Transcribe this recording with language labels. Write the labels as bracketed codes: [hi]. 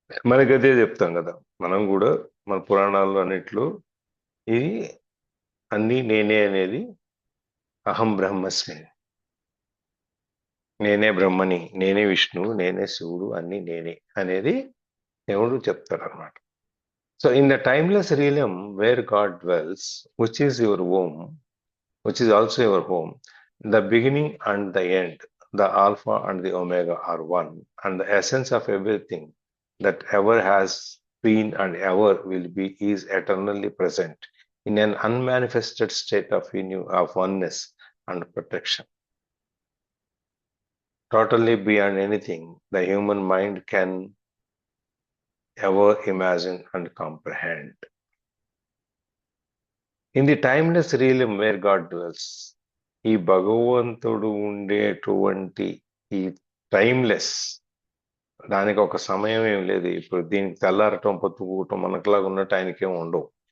[te] మనకి అదే చెప్తాం కదా మనం కూడా, మన పురాణాల్లో అన్నిట్లో ఇది అన్నీ నేనే అనేది, [sa] అహం బ్రహ్మస్మి, [te] నేనే బ్రహ్మని, నేనే విష్ణువు, నేనే శివుడు, అన్ని నేనే అనేది దేవుడు చెప్తారు అనమాట. [en] So in the timeless realm where God dwells, which is your home, which is also your home, the beginning and the end, the alpha and the omega are one, and the essence of everything that ever has been and ever will be is eternally present in an unmanifested state of oneness and protection. totally beyond anything the human mind can ever imagine and comprehend. In the timeless realm where God dwells, [te] ఈ భగవంతుడు ఉండేటువంటి ఈ timeless, దానికి ఒక సమయం ఏం లేదు. ఇప్పుడు దీనికి తెల్లారటం పొద్దుగూటం మనకులాగా ఉన్నట్టు ఆయనకేం ఉండవు.